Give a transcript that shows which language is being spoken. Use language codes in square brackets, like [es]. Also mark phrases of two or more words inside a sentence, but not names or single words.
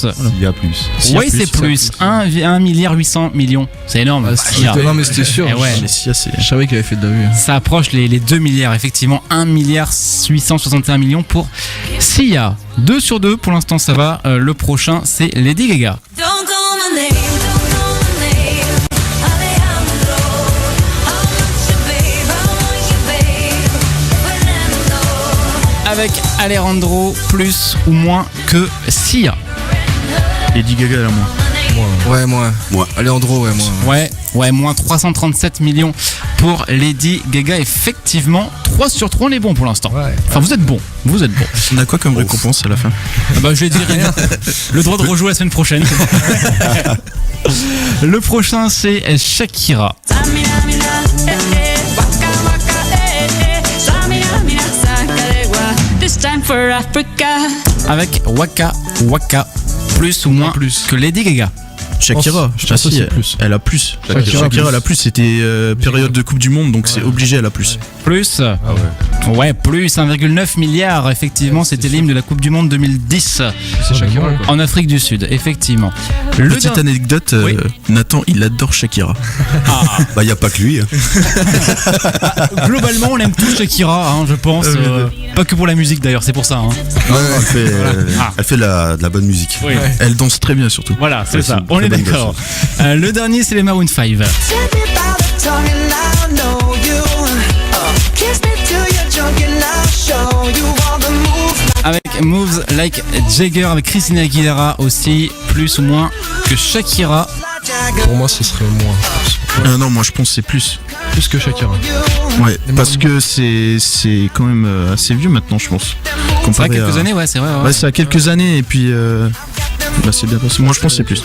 [fr] Il y a plus. Sia Oui, c'est plus. 1 milliard 800 millions. C'est énorme. Sia. Non, mais c'était sûr. Eh ouais. Mais Sia, c'est. Je savais qu'il avait fait de la vue. Ça approche les 2 milliards, effectivement. 1 milliard 861 millions pour Sia. 2 sur 2, pour l'instant ça va. Le prochain, c'est Lady Gaga. [en] Don't call my name, don't call my name. Alejandro, I want you, babe, I want you, babe. [fr] Fernando. Avec Alejandro, plus ou moins que Sia. Lady Gaga, là, moins. Ouais, moi. Moi. Alejandro, ouais, moi. Ouais, moins 337 millions pour Lady Gaga. Effectivement, 3 sur 3, on est bon pour l'instant. Ouais. Enfin, vous êtes bon. On a quoi comme récompense à la fin? Ah bah, je vais dire rien. Le droit de rejouer la semaine prochaine. Le prochain, c'est Shakira. Samina, mina, waka, waka, Samina, sakarewa. [en] This time for Africa. [fr] Avec Waka Waka, plus ou moins Plus. que Lady Gaga. Shakira, Je pense aussi elle, plus. elle a plus. Shakira, Shakira, elle a plus. C'était période de Coupe du Monde, donc c'est obligé, elle a plus. Plus. Ouais, plus 1,9 milliard. Effectivement, c'était l'hymne de la Coupe du Monde 2010 C'est Shakira, quoi. en Afrique du Sud. Effectivement. Le Petite dernier- anecdote, Oui. Nathan, il adore Shakira. Bah, il n'y a pas que lui. Hein. Globalement, on aime tous Shakira, hein, je pense. Pas que pour la musique d'ailleurs, c'est pour ça. Hein. Elle fait, Ah. elle fait de la bonne musique. Oui. Elle danse très bien, surtout. Voilà, c'est Ouais, ça. c'est une On est très bonne d'accord. Le dernier, c'est les Maroon 5. [en] Take me by the tongue and I know you. Kiss me till you're drunk and I'll show you all the moves. [fr] avec Moves Like Jagger, avec Christina Aguilera aussi, plus ou moins que Shakira. Pour moi, ce serait moins. je pense. Non, moi je pense que c'est plus. Plus que Shakira. Ouais, parce que c'est quand même assez vieux maintenant, je pense. C'est vrai, Comparé quelques à- années, ouais, c'est vrai. Ouais. Ouais, c'est à quelques années et puis bah, c'est bien passé. Moi je pense que c'est plus.